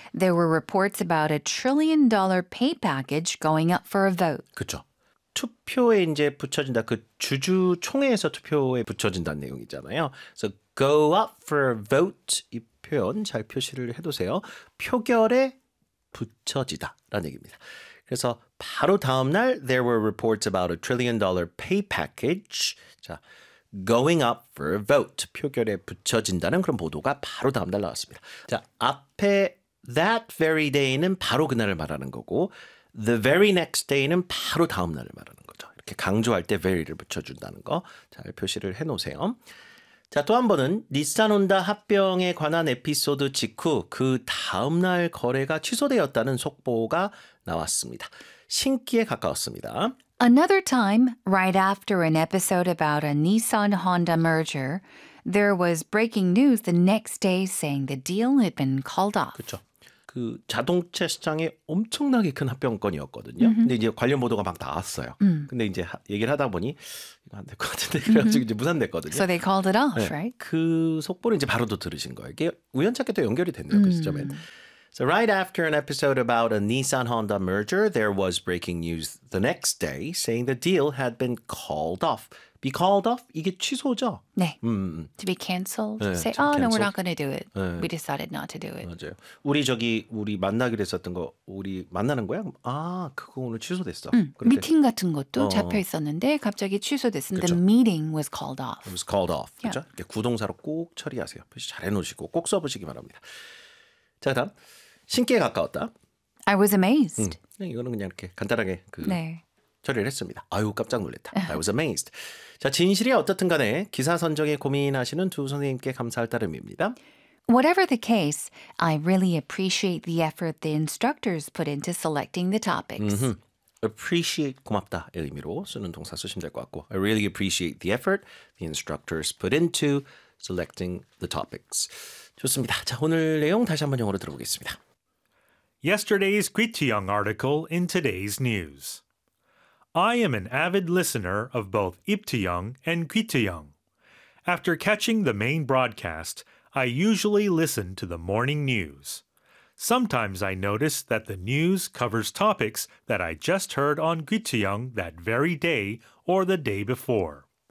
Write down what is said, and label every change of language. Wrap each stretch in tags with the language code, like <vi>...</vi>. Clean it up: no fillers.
<en>there were reports about a $1 trillion pay package going up for a vote.</en> <ko>그렇죠. 투표에 이제 붙여진다. 그 주주 총회에서 투표에 붙여진다는 내용이잖아요.</ko> <en>So go up for a vote</en> <ko>이 표현 잘 표시를 해 두세요. 표결에 붙여지다라는 얘기입니다. 그래서 바로 다음 날</ko> <en>there were reports about a $1 trillion pay package 자 going up for a vote</en> <ko>표결에 붙여진다는 그런 보도가 바로 다음 날 나왔습니다. 자 앞에</ko> <en>that very day</en> <ko>는 바로 그날을 말하는 거고</ko> <en>the very next day</en> <ko>는 바로 다음 날을 말하는 거죠. 이렇게 강조할 때 very를 붙여준다는 거 잘 표시를 해놓으세요. 자, 또 한 번은 닛산 혼다 합병에 관한 에피소드 직후 그 다음 날 거래가 취소되었다는 속보가 나왔습니다. 신기에 가까웠습니다.</ko> <en>Another time, right after an episode about a Nissan-Honda merger, there was breaking news the next day saying the deal had been called off.</en> <ko>그렇죠. 그 자동차 시장에 엄청나게 큰 합병 건이었거든요. 근데 이제 관련 보도가 막 나왔어요. 근데 이제 얘기를 하다 보니 이거 안 될 것 같은데 그래가지고 이제 무산됐거든요.</ko> <en>So they called it off, right?</en> <ko>그 속보를 이제 바로도 들으신 거예요. 이게 우연찮게 또 연결이 됐네요. 그 시점엔.</ko> <en>So right after an episode about a Nissan Honda merger, there was breaking news the next day saying the deal had been called off. Be called off?</en> <ko>이게 취소죠?</ko> <en>네. To be canceled? 네, say, oh, canceled. No, we're not going to do it. 네. We decided not to do it.</en> <ko>맞아요. 우리 저기 우리 만나기로 했었던 거 우리 만나는 거야? 아, 그거 오늘 취소됐어. 미팅 같은 것도 잡혀 있었는데 갑자기 취소됐습니다.</ko> <en>그쵸. The meeting was called off. It was called off. 그렇죠? Yeah.</en> <ko>이렇게 구동사로 꼭 처리하세요. 표시 잘 해놓으시고 꼭 써보시기 바랍니다. 자, 다음. 신기에 가까웠다.</ko> <en>I was amazed.</en> <ko>네, 이거는 그냥 이렇게 간단하게 그 네. 처리를 했습니다. 아유, 깜짝 놀랐다.</ko> <en>I was amazed.</en> <ko>자, 진실이 어떻든 간에 기사 선정에 고민하시는 두 선생님께 감사할 따름입니다.</ko> <en>Whatever the case, I really appreciate the effort the instructors put into selecting the topics. Appreciate,</en> <ko>고맙다의 의미로 쓰는 동사 쓰시면 될 것 같고</ko> <en>I really appreciate the effort the instructors put into selecting the topics.</en> <ko>좋습니다. 자, 오늘 내용 다시 한번 영어로 들어보겠습니다.</ko> <en>Yesterday's Kwitiyoung article in today's news. I am an avid listener of both Ipteyoung and Kwitiyoung. After catching the main broadcast, I usually listen to the morning news. Sometimes I notice that the news covers topics that I just heard on Kwitiyoung that very day or the day before.</en>